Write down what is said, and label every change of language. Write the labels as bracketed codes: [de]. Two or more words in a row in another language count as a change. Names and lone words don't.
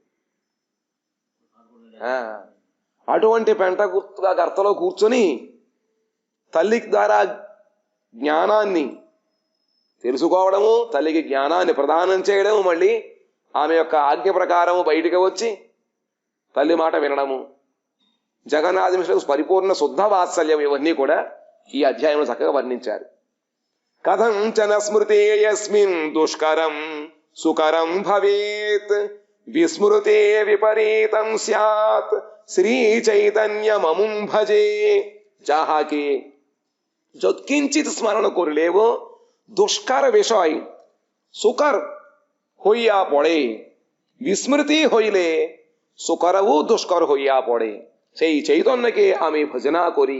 [te] అటువంటి పెంట గర్తలో కూర్చొని తల్లి ద్వారా జ్ఞానాన్ని తెలుసుకోవడము, తల్లికి జ్ఞానాన్ని ప్రదానం చేయడము, మళ్ళీ ఆమె యొక్క ఆజ్ఞ ప్రకారము బయటికి వచ్చి తల్లి మాట వినడము, జగన్నాథమిశ్రకు పరిపూర్ణ శుద్ధ వాత్సల్యం, ఇవన్నీ కూడా ఈ అధ్యాయంలో చక్కగా వర్ణించారు. [sa] కథంచన స్మృతే యస్మిన్ దుష్కరం సుకరం భవేత్ విస్మృతే విపరీతం స్యాత్ శ్రీ చైతన్యమముం భజే. [bn] যাহাকে যৎকিঞ্চিত স্মরণ করলেও দুষ্কার বিষয় সুকর হইয়া পড়ে, বিস্মৃতি হইলে সুকরও দুষ্কর হইয়া পড়ে। সেই চৈতন্যকে আমি ভজনা করি।